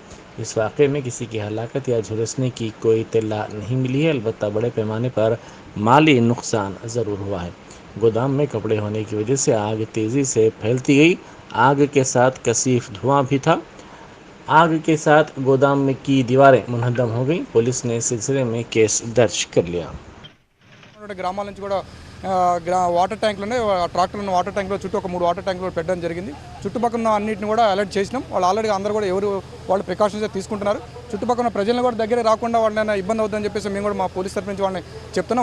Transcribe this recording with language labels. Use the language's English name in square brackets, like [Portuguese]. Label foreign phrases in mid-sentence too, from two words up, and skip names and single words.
[Urdu] اس واقعے میں کسی کی ہلاکت یا جھلسنے کی کوئی اطلاع نہیں ملی ہے، البتہ بڑے پیمانے پر مالی نقصان ضرور ہوا ہے۔ گودام میں کپڑے ہونے کی وجہ سے آگ تیزی سے پھیلتی گئی۔ آگ کے ساتھ کثیف دھواں بھی تھا۔ آگ کے ساتھ گودام میں کی دیواریں منہدم ہو گئیں۔ پولیس نے اس سلسلے میں کیس درج کر لیا۔ [Telugu] గ్రామాల నుంచి కూడా వాటర్ ట్యాంకులు ఉన్నాయి, ట్రాక్టర్లను వాటర్ ట్యాంకులో చుట్టూ ఒక 3 వాటర్ ట్యాంకులు పెట్టడం జరిగింది। చుట్టుపక్కల ఉన్న అన్నింటిని కూడా అలర్ట్ చేసినాం। వాళ్ళు ఆల్రెడీ అందరూ కూడా ఎవరు వాళ్ళు ప్రికాషన్స్ తీసుకుంటున్నారు। చుట్టుపక్కల ప్రజలను కూడా దగ్గర రాకుండా వాళ్ళని ఇబ్బంది అవుతుందని చెప్పేసి మేము కూడా మా పోలీస్ తరఫు నుంచి వాళ్ళని చెప్తున్నాం।